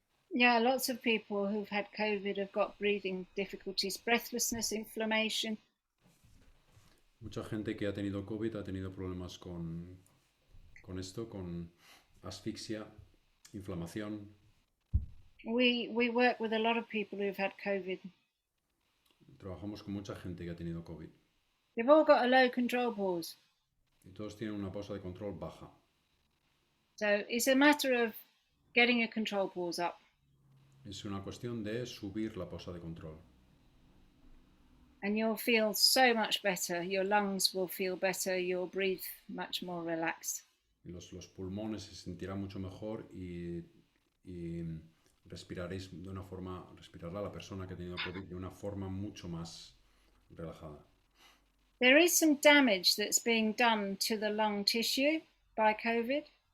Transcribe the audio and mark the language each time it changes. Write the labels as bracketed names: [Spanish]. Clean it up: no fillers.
[English] Yeah, lots of people who've had COVID have got breathing difficulties, breathlessness, inflammation. [Spanish] Mucha gente que ha tenido COVID ha tenido problemas con esto, con asfixia, inflamación. [English] We work with a lot of people who've had COVID. [Spanish] Trabajamos con mucha gente que ha tenido COVID. [English] They've all got a low control pause. [Spanish] Y todos tienen una pausa de control baja. [English] So it's a matter of getting a control pause up. [Spanish] Es una cuestión de subir la pausa de control. [English] And you'll feel so much better. Your lungs will feel better. You'll breathe much more relaxed. [Spanish] Y los pulmones se sentirán mucho mejor y respiraréis de una forma, respirará la persona que ha tenido COVID de una forma mucho más relajada. [English] There is some damage that's being done to the lung tissue by COVID.